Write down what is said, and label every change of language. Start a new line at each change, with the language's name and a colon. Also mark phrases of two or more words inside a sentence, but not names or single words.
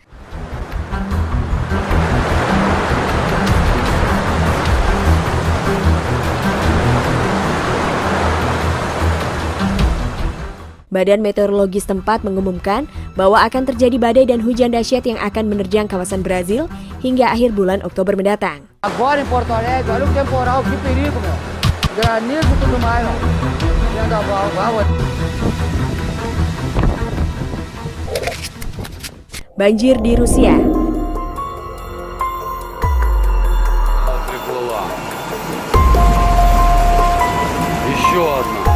Indonesian: Badan Meteorologi setempat mengumumkan bahwa akan terjadi badai dan hujan dahsyat yang akan menerjang kawasan Brazil hingga akhir bulan Oktober mendatang.
Portuguese: Agora em Porto Alegre, olha o temporal, que perigo, meu. Granizo e tudo mais, meu.
Indonesian: Banjir di Rusia.
Russian: Еще одна.